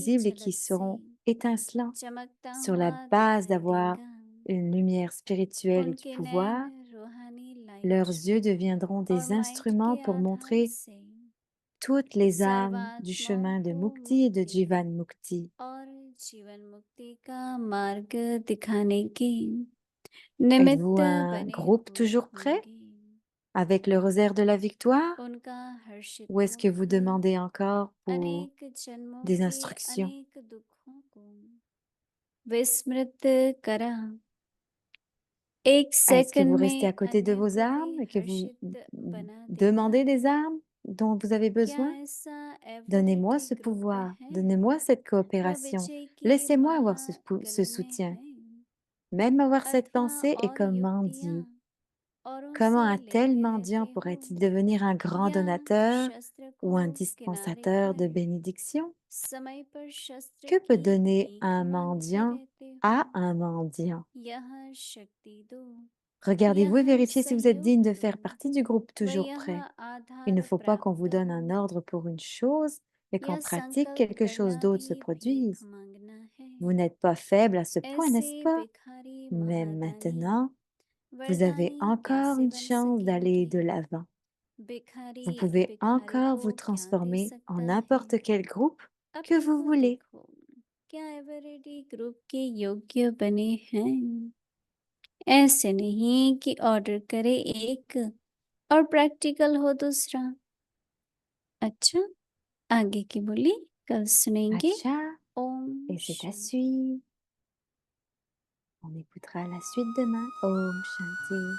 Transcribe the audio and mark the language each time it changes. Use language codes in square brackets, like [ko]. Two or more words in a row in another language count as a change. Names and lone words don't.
[fr] visibles et qui [hi] झलक से [fr] seront étincelants [hi] चमकता [fr] sur [hi] हुआ [fr] la base [hi] दिखाई [fr] d'avoir [hi] देगा। [fr] une lumière spirituelle et du [hi] उनके [fr] pouvoir. [hi] नैन रूहानी [fr] Leurs [hi] लाइट [fr] yeux deviendront [hi] और [fr] des [hi] माइंड [fr] instruments [hi] के [fr] pour [hi] आधार [fr] montrer [hi] से [fr] toutes les âmes du [hi] सर्वात्माओं [fr] chemin de [hi] को [fr] Mukti et de [hi] मुक्ति जीवन मुक्ति. और जीवन मुक्ति का मार्ग दिखाने की [fr] Êtes-vous [hi] निमित्त [fr] un [hi] बने [fr] groupe [hi] हुए [fr] toujours prêt [hi] होंगे। [fr] avec le rosaire de la victoire? [hi] उनका हर्षित [fr] Ou est-ce que vous [hi] मुख [fr] demandez encore pour [hi] अनेक जन्मों [fr] des [hi] के [fr] instructions? [hi] अनेक दुखों को विस्मृत करा एक [fr] Est-ce que vous [hi] सेकंड [fr] restez [hi] में [fr] à côté de [hi] अन्य [fr] vos [hi] को भी [fr] armes et que vous [hi] हर्षित बना देगा। [fr] demandez des armes dont vous avez [hi] क्या [fr] besoin? [hi] ऐसा [fr] Donnez-moi [hi] एवरेडी [fr] ce [hi] ग्रुप [fr] pouvoir, [hi] है [fr] donnez-moi cette [hi] वो [fr] coopération. [hi] विजय की [fr] Laissez-moi [hi] माला [fr] avoir ce [hi] गले में [fr] soutien. [hi] है। [fr] Même avoir cette [hi] अथवा [fr] pensée est [hi] और [fr] comme [hi] युक्तियां [fr] mendier. [hi] औरों [fr] Comment [hi] से [fr] un tel [hi] लेते [fr] mendiant [hi] रहते हो [fr] pourrait-il devenir un grand [hi] या [fr] donateur [hi] शस्त्र को [fr] ou un [hi] किनारे [fr] dispensateur [hi] कर [fr] de bénédictions? [hi] समय पर शस्त्र [fr] Que peut [hi] की [fr] donner [hi] भीख [fr] un [hi] मांगते [fr] mendiant [hi] रहते [fr] à [hi] हो। [fr] un mendiant? [hi] यह शक्ति दो, [fr] Regardez-vous et [hi] यह [fr] vérifiez si vous êtes digne [hi] सहयोग [fr] de [hi] दो, [fr] faire partie du groupe [hi] व [fr] toujours [hi] यह [fr] prêt. Il ne [hi] आधार [fr] faut pas qu'on vous [hi] प्राप्त [fr] donne [hi] हो। [fr] un ordre pour une chose et qu'en [hi] यह [fr] pratique [hi] संकल्प [fr] quelque chose [hi] करना [fr] d'autre se [hi] भी भीख [fr] produise. [hi] मांगना है। [fr] Vous n'êtes pas faible à ce point, [hi] ऐसे [fr] n'est-ce pas? [hi] भिखारी [fr] Même [hi] महादानी [fr] maintenant, vous avez [hi] वरदानी [fr] encore [hi] कैसे [fr] une [hi] बन [fr] chance d'aller [hi] सकेंगे। [fr] de l'avant. [hi] भिखारी [fr] Vous pouvez [hi] भिखारी [fr] encore [hi] को [fr] vous [hi] क्या दे [fr] transformer en [hi] सकता है। [fr] n'importe quel groupe que [hi] अपने [fr] vous [hi] को [fr] voulez. [hi] देखो, क्या [en] everready group [hi] के योग्य बने हैं। ऐसे नहीं कि ऑर्डर करे एक और प्रैक्टिकल हो दूसरा। अच्छा, आगे की बोली कल सुनेंगे। [fr] Acha, [hi] ओम [fr] et c'est à [hi] शांति। [fr] suivre. On écoutera la suite demain. [hi] ओम शांति.